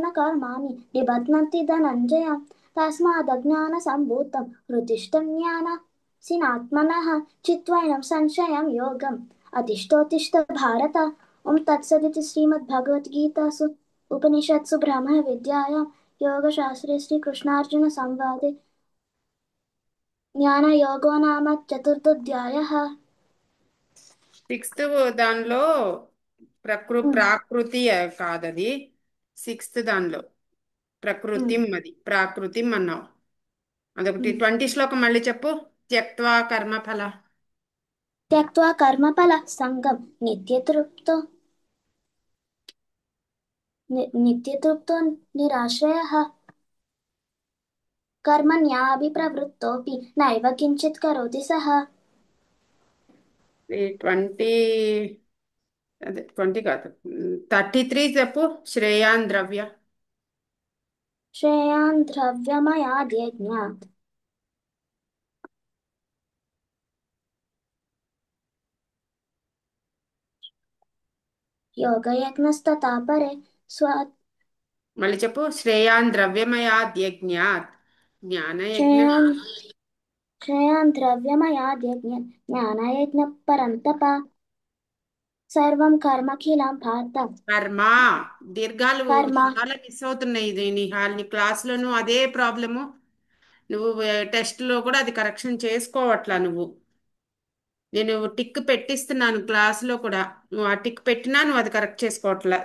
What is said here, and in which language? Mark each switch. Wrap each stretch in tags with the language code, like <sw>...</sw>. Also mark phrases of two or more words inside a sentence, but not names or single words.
<sa>न कर्माणि निबध्नन्ति धनञ्जय तस्मादज्ञानसम्भूतं हृदिष्टं ज्ञानसिनात्मनः चित्वैनं संशयं योगम् अधिष्ठोत्तिष्ठ भारत ॐ तत्सदिति श्रीमद्भगवद्गीतासु उपनिषत्सु ब्रह्मविद्यायां योगशास्त्रे श्रीकृष्णार्जुनसंवादे జ్ఞానయోగో నామ చతుర్థోధ్యాయः।</sa> <te>సిక్స్త్ దానిలో ప్రాకృతి కాదది. సిక్స్త్ దానిలో ప్రకృతిం, అది ప్రాకృతిం అన్నావు. అదొకటి 20 శ్లోకం మళ్ళీ చెప్పు.</te> <sa>త్యక్త్వా కర్మఫల త్యక్త్వా కర్మఫల సంగం నిత్యతృప్తో నిరాశ్రయः कर्मण्याभिप्रवृत्तोऽपि नैव किञ्चित् करोति सः।</sa> <te>20, అదే 20 కాదు, 33 చెప్పు.</te> <sa>శ్రేయాన్ ద్రవ్య श्रेयान् द्रव्यमयाद्यज्ञात् योगयज्ञस्तथा परे स्व</sa> <te>మళ్ళీ చెప్పు.</te> <sa>శ్రేయాన్ ద్రవ్యమయాద్యజ్ఞాత్ జ్ఞానయజ్ఞ श्रेयान् श्रेयान् द्रव्यमयाद्यज्ञात् ज्ञानयज्ञपरन्तप सर्वं कर्मखिलं भारत</sa> <te>కర్మ. దీర్ఘాలు</te> <sa>कर्म</sa> <te>చాలా మిస్ అవుతున్నాయి. ఇది నీ క్లాస్లోను అదే ప్రాబ్లము. నువ్వు టెస్ట్లో కూడా అది కరెక్షన్ చేసుకోవట్లా నువ్వు. నేను టిక్ పెట్టిస్తున్నాను క్లాస్లో కూడా. నువ్వు ఆ టిక్ పెట్టినా నువ్వు అది కరెక్ట్ చేసుకోవట్లా.</te>